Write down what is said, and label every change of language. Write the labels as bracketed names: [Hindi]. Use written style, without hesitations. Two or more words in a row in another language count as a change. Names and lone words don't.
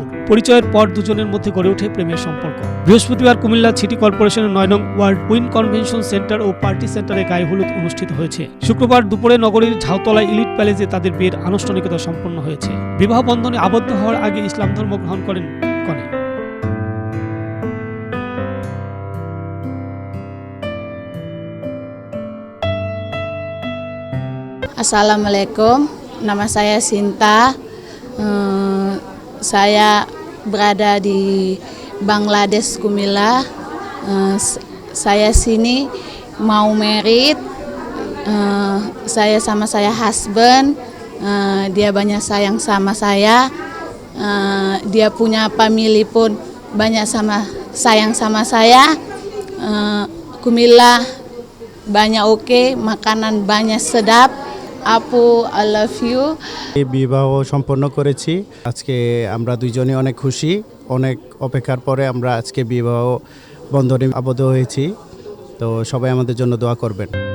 [Bangla] পরিচয়ের পর দুজনের মধ্যে গড়ে ওঠে প্রেমের সম্পর্ক। বৃহস্পতিবার কুমিল্লা সিটি কর্পোরেশনের ৯ নং ওয়ার্ড উইন কনভেনশন সেন্টার ও পার্টি সেন্টারে গায়ে হলুদ অনুষ্ঠিত হয়েছে। শুক্রবার দুপুরে নগরীর ঝাউতলা ইলিট প্যালেসে তাদের বিয়ের আনুষ্ঠানিকতা সম্পন্ন হয়েছে। বিবাহ বন্ধনে আবদ্ধ হওয়ার আগে ইসলাম ধর্ম গ্রহণ করেন কনে। [Indonesian] Assalamualaikum, nama saya Sinta. Saya berada di Bangladesh Kumila. Saya sini mau merit. Saya sama saya husband. Dia banyak sayang sama saya. Dia punya family pun banyak sayang sama saya. Kumila banyak oke, makanan banyak sedap. [English] আপু I love you. [Bangla] বিবাহ সম্পন্ন করেছি। আজকে আমরা দুইজনই অনেক খুশি। অনেক অপেক্ষার পরে আমরা আজকে বিবাহ বন্ধনে আবদ্ধ হয়েছি। তো সবাই আমাদের জন্য দোয়া করবেন।